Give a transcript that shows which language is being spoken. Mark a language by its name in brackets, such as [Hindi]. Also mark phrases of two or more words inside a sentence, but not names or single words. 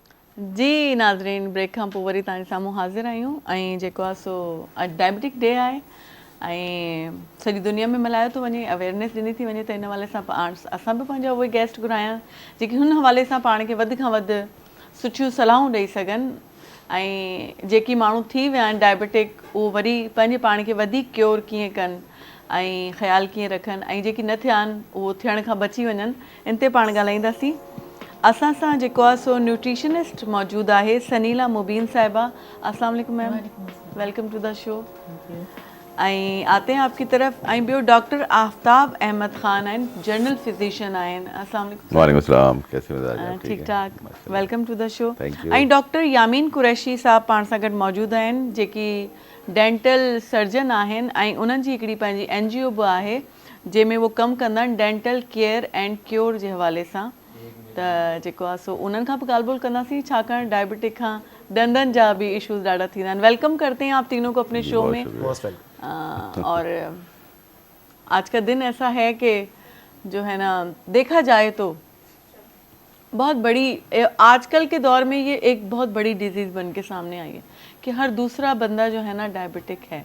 [Sindhi] जी नाज़रीन, ब्रेक खां पोइ वरी तव्हांजे साम्हूं हाज़िर आहियूं ऐं जेको आहे सो अॼु [English] diabetic day [Sindhi] आहे ऐं सॼी दुनिया में मल्हायो थो वञे, अवेयरनेस ॾिनी थी वञे, त इन हवाले सां असां बि पंहिंजा उहे गेस्ट घुराया जेके हुन हवाले सां पाण खे वधि खां वधि सुठियूं सलाहूं ॾेई सघनि ऐं जेकी माण्हू थी विया आहिनि डायबिटिक उहो वरी पंहिंजे पाण खे वधीक क्योर कीअं कनि ऐं ख़्यालु कीअं रखनि ऐं जेकी न थिया आहिनि उहो थियण खां बची वञनि, इन ते पाण ॻाल्हाईंदासीं। असां सां जेको आहे सो न्यूट्रिशनिस्ट मौजूदु आहे सनीला मुबीन साहिबा। [Arabic] السلام عليكم [Sindhi] मैम, [English] welcome to the show. [Sindhi] ऐं [Urdu] آتے ہیں آپ کی طرف [Sindhi] ऐं ॿियो डॉक्टर आफ्ताब अहमद ख़ान आहिनि, जनरल फिजिशियन आहिनि। [Arabic] السلام عليكم. وعليكم السلام, [Urdu] کیسے مزاج ہیں? ٹھیک ٹھاک, [English] welcome to the show. thank you. [Sindhi] ऐं डॉक्टर यामीन कुरैशी साहब पाण सां गॾु मौजूदु आहिनि जेकी डेंटल सर्जन आहिनि ऐं उन्हनि जी हिकिड़ी पंहिंजी NGO बि आहे जंहिंमें उहो कमु कंदा आहिनि [English] dental care and cure [Sindhi] जे हवाले सां। त जेको आहे सो उन्हनि खां बि ॻाल्हि ॿोल कंदासीं छाकाणि डायबिटिक खां दंदनि जा भी इश्यूज़ ॾाढा थींदा आहिनि। [Urdu] ویلکم کرتے ہیں آپ تینوں کو اپنے شو میں۔ اور آج کا دن ایسا ہے کہ جو ہے نا دیکھا جائے تو بہت بڑی آج کل کے دور میں یہ ایک بہت بڑی ڈیزیز بن کے سامنے آئی ہے کہ ہر دوسرا بندہ جو ہے نا ڈائبیٹک ہے.